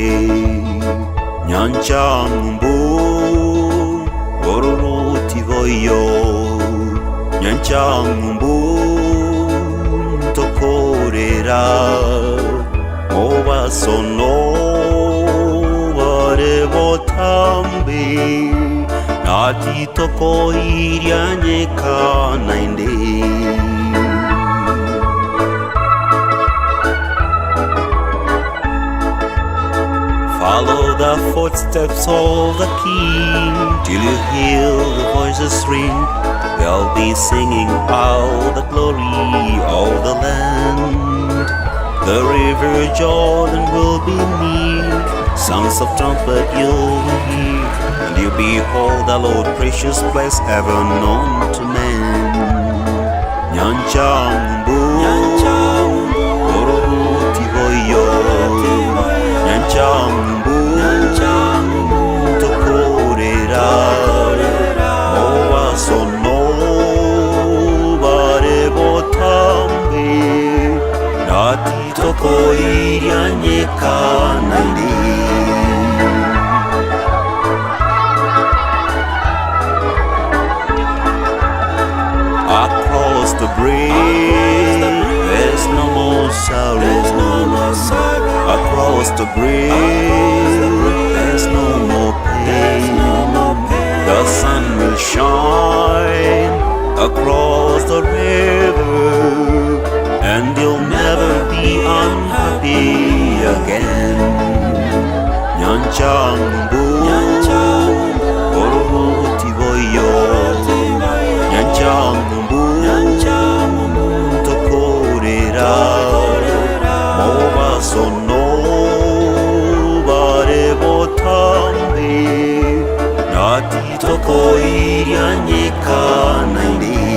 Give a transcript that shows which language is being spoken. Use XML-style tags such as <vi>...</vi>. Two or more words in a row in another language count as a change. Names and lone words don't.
<guz>nyancha mbu oruruti voyo nyancha mbu tokorera oba sono bare botambi nati toko irianye kanainde.</guz> <en>Follow the footsteps of the King till you hear the voices ring. They'll be singing out the glory of the land. The river Jordan will be near. Sounds of trumpet you'll hear, and you behold the Lord, precious place ever known to men.</en> <guz>Nyanchambu, Oruti Voyo, Nyanchambu, Tokorera, Owa Sono, Bare Botambi, Nati Toko Irianye Kanaindi.</guz> <en>Across the bridge, there's no more sorrow. Across the bridge, there's no more pain. The sun will shine across the river, and you'll never be unhappy again.</en> <guz>Nyanchambu, Oruti Voyo, Nyanchambu, Tokorera, Moba Sono, Bare Botambi, Nati Toko Irianye Kanaindi.</guz>